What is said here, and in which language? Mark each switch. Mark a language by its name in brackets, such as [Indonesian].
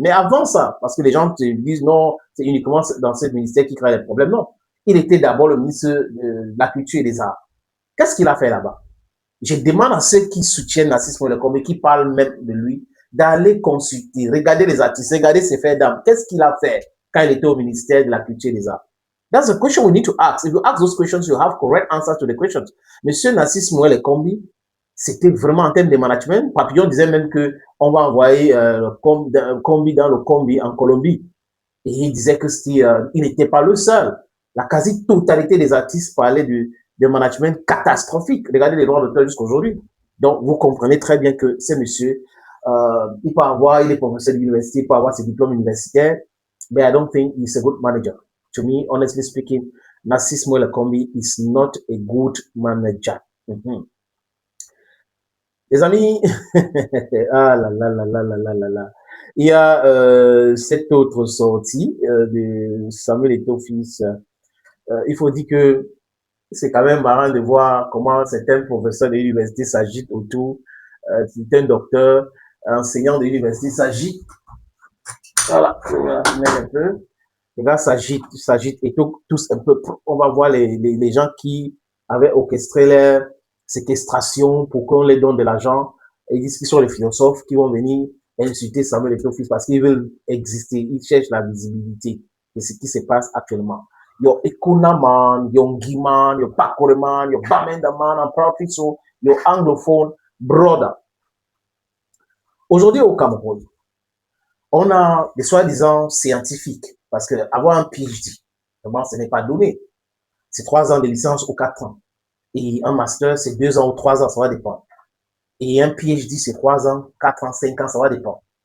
[French] Mais avant ça, parce que les gens te disent non, c'est uniquement dans ce ministère qui crée les problèmes. Non, il était d'abord le ministre de la Culture et des Arts. Qu'est-ce qu'il a fait là-bas? Je demande à ceux qui soutiennent Nassis Moelle Kombi, qui parlent même de lui, d'aller consulter, regarder les artistes, regarder ses faits d'âme. Qu'est-ce qu'il a fait quand il était au ministère de la Culture et des Arts? [English] That's a question we need to ask. If you ask those questions, you have correct answers to the questions. [French] Monsieur Nassis Moelle Kombi, c'était vraiment en termes de management. Papillon disait même que on va envoyer Kombi dans le Kombi en Colombie. Et il disait que il n'était pas le seul. La quasi-totalité des artistes parlaient de management catastrophique. Regardez les droits d'auteur jusqu'à aujourd'hui. Donc, vous comprenez très bien que ce monsieur, il est professeur de l'université, il peut avoir ses diplômes universitaires, [English] but I don't think he's a good manager. To me, honestly speaking, Nassis Moelle Kombi is not a good manager. [French] Les amis, ah là là là là là là là là. Il y a cette autre sortie de Samuel Eto'o fils. Il faut dire que c'est quand même marrant de voir comment certains professeurs de l'université s'agitent autour, certains docteurs, enseignants de l'université s'agitent. Voilà, un peu. Les gars s'agitent et tous un peu. On va voir les gens qui avaient orchestré leur séquestration pour qu'on les donne de l'argent. Ils disent qu'ils sont les philosophes qui vont venir insulter Samuel Eto'o fils parce qu'ils veulent exister. Ils cherchent la visibilité de ce qui se passe actuellement. [English] Your Ekuna man, your Giman, your Bakore man, your Bamenda man, and proudly so, your Anglophone brother. [French] Aujourd'hui au Cameroun, on a des soi-disant scientifiques parce que avoir un PhD, vraiment, ce n'est pas donné. C'est 3 ans de licence ou 4 ans. Et un master, c'est 2 ans ou 3 ans, ça va dépendre. Et un PhD, c'est 3 ans, 4 ans, 5 ans, ça va dépendre.